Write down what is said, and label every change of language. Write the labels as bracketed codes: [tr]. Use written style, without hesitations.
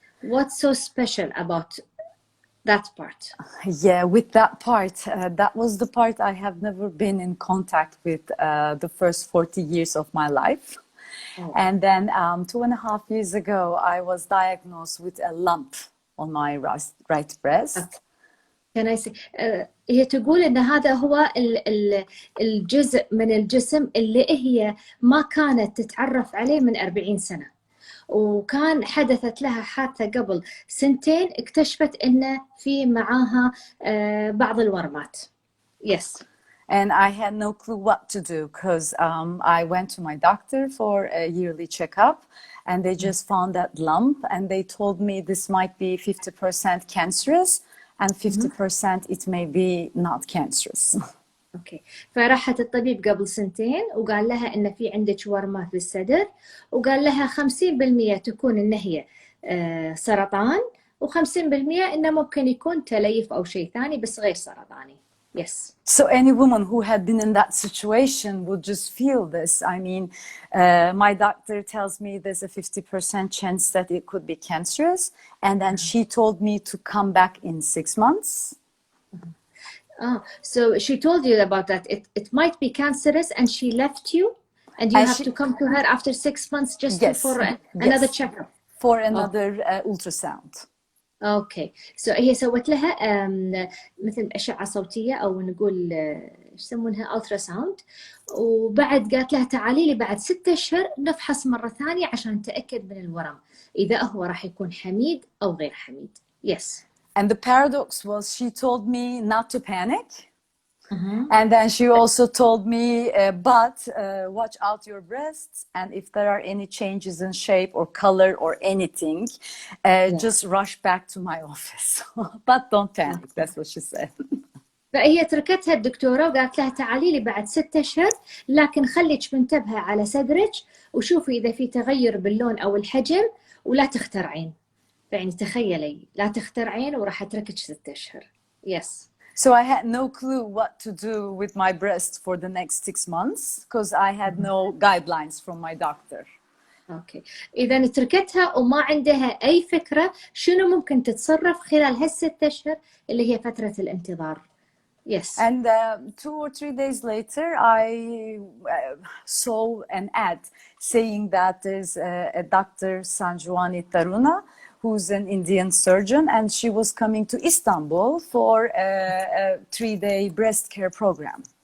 [en] What's so special about that part? Yeah, with that part, that was the part I have never been in contact with the first 40 years of my life. Oh. And then 2.5 years ago, I was diagnosed with a lump on my right breast. Can I say [ar] هي تقول إن هذا هو الجزء من الجسم اللي هي ما كانت تتعرف عليه من 40 سنة، وكان حدثت لها حادثة قبل 2 سنين اكتشفت إنه في معاها بعض الورمات. [en] Yes. And I had no clue what to do because I went to my doctor for a yearly checkup, and they just found that lump, and they told me this might be 50% cancerous and 50% it may be not cancerous. [ar] اوكي، فراحت الطبيب قبل 2 سنين وقال لها ان في عندك ورمات بالصدر، وقال لها 50% تكون ان هي سرطان، و50% انه ممكن يكون تليف او شيء ثاني بس غير سرطاني. [en] Yes. So any woman who had been in that situation would just feel this. I mean, my doctor tells me there's a 50% chance that it could be cancerous, and then she told me to come back in 6 months. So she told you about that. It might be cancerous, and she left you, and you have to come to her after 6 months just for another checkup. For another ultrasound. [ar] اوكي، هي سوت لها مثل اشعه صوتيه او نقول ايش يسمونها الترا ساوند، وبعد قالت لها تعالي لي بعد 6 أشهر نفحص مره ثانيه عشان نتاكد من الورم اذا هو راح يكون حميد او غير حميد. [en] Yes. And the paradox was she told me not to panic. And then she also told me, but watch out your breasts, and if there are any changes in shape or color or anything, just rush back to my office. But don't panic. That's what she said. [ar] فهي تركتها الدكتورة وقالت لها تعالي لي بعد 6 أشهر، لكن خليك منتبهة على صدرك وشوفي إذا في تغير باللون أو الحجم، ولا تخترعين. يعني تخيلي لا تخترعين وراح أتركك 6 أشهر. [en] Yes. So I had no clue what to do with my breast for the next 6 months because I had no guidelines from my doctor. [ar] اوكي، إذا تركتها وما عندها أي فكرة شنو ممكن تتصرف خلال هال6 أشهر اللي هي فترة الانتظار. [en] Yes. And 2 or 3 days later, I saw an ad saying that there's a Dr. Sanjwani Taruna, who's an Indian surgeon, and she was coming to Istanbul for a 3-day breast care program.